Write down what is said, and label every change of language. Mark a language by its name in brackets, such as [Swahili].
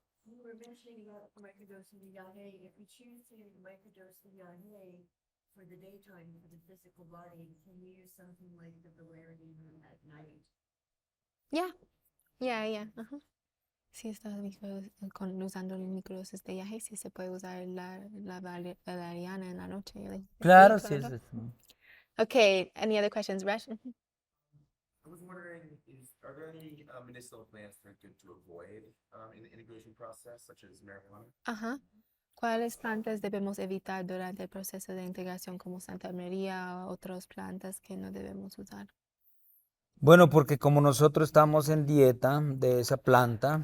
[English] You were mentioning about microdosing the yahe. If you choose to microdose the yahe for the daytime, for the physical body, can you use something like the valerian at night? Yeah. Ajá. [Spanish] Si estás usando el microdosis de yahe, sí se puede usar la valeriana en la noche. Claro, sí. claro. [English] Okay, any other questions, Resh? I was wondering, are there any medicinal plants that are good to avoid in the integration process, such as marijuana? Ajá. [Spanish] ¿Cuáles plantas debemos evitar durante el proceso de integración como Santa María o otras plantas que no debemos usar? Bueno, porque como nosotros estamos en dieta de esa planta,